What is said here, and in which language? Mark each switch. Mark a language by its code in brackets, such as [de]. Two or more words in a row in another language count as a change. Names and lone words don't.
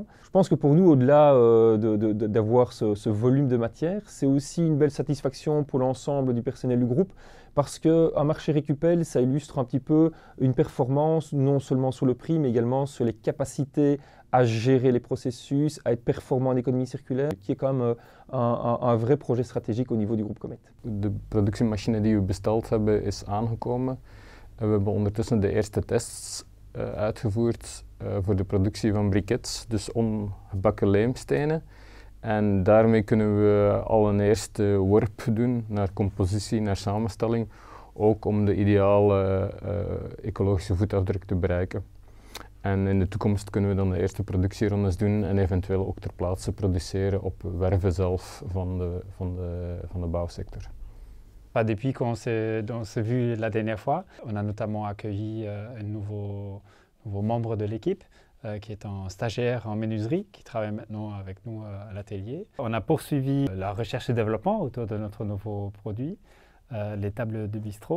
[fr] Je pense que pour nous, au-delà d'avoir ce volume de matière, c'est aussi une belle satisfaction pour l'ensemble du personnel du groupe, parce qu'un marché Recupel, ça illustre un petit peu une performance, non seulement sur le prix, mais également sur les capacités à gérer les processus, à être performant en économie circulaire, qui est quand même un vrai projet stratégique au niveau du groupe Comet. [nl] De productiemachine die we besteld hebben is aangekomen. We hebben ondertussen de eerste tests uitgevoerd voor de productie van briquettes, dus ongebakken lijmstenen. En daarmee kunnen we al een eerste worp doen naar compositie, naar samenstelling, ook om de ideale ecologische voetafdruk te bereiken. En in de toekomst kunnen we dan de eerste productierondes doen en eventueel ook ter plaatse produceren op werven zelf van de bouwsector. [fr] Depuis qu'on s'est vu la dernière fois, on a notamment accueilli un nouveau membre de l'équipe qui est un stagiaire en menuiserie, qui travaille maintenant avec nous à l'atelier. On a poursuivi la recherche et développement autour de notre nouveau produit, les tables de bistrot.